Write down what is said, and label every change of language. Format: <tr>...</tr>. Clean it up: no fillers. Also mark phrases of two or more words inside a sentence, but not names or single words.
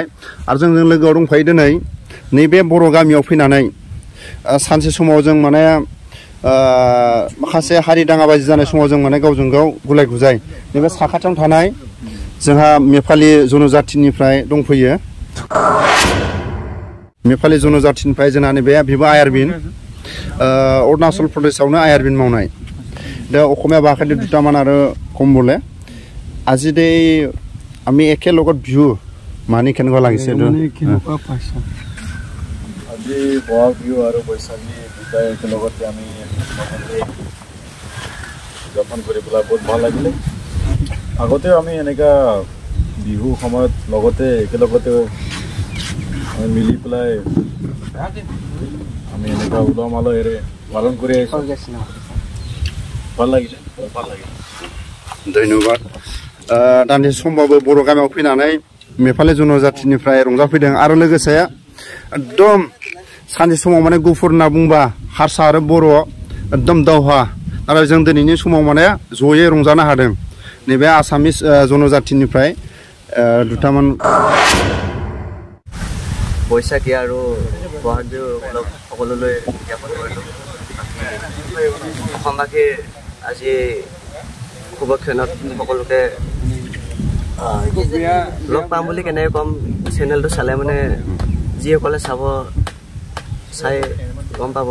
<brx>आरो जोंजों लोगोआव दंफायो दिनै नैबे बर' गामियाव फैनानै सानसे समाव जों माने माखासे हारि दाङाबाजि जानाय समाव जों माने गावजों गाव गुलाय गुजाय नैबे साखाथियावनो थानाय जोंहा नेपालि जनजातिनिफ्राय दंफैयो। नेपालि जनजातिनिफ्राय जोंहा नैबे बिबो आयारबिन अरुणाचल प्रदेशआवनो आयारबिन मावनाय।</brx> <as>दा अসমীয়া ভাষাতে দুটামান আৰু কম বোলে। আজি দে আমি একেলগত বিহু মানি কেনেকুৱা লাগিছে? আজি বহাগ বিহু আৰু বৈশাখী দুটাই একেলগতে আমি উদযাপন কৰি পেলাই বহুত ভাল লাগিলে। আগতেও আমি এনেকুৱা বিহু সময়ত লগতে একেলগতে আমি মিলি পেলাই আমি এনেকুৱা উলহ মালহেৰে পালন কৰি আহিছোঁ ভাল লাগিলে</as> <brx>ধন্যবাদ दान्दिसे समबाबो बर' गामियाव फैनानै नेपालि जनजातिनिफ्राय रंजाफैदों आरो लोगोसे एकदम सानसे समाव माने गुफुर होनना बुंबा हारसा आरो बर' एकदम दावहा आरो जों दिनैनि समाव माने जयै रंजानो हादों नैबे आसामिस जनजातिनिफ्राय दुटामान</brx> <as>বৈশাখী আৰু বহাগ বিহু সকলোলৈ জ্ঞাপন কৰিলোঁ অসমবাসীৰ আজি শুভক্ষণত সকলোকে লগ পাম বুলি কেনেকৈ ক'ম চেনেলটো চালে মানে যিসকলে চাই গম পাব</as>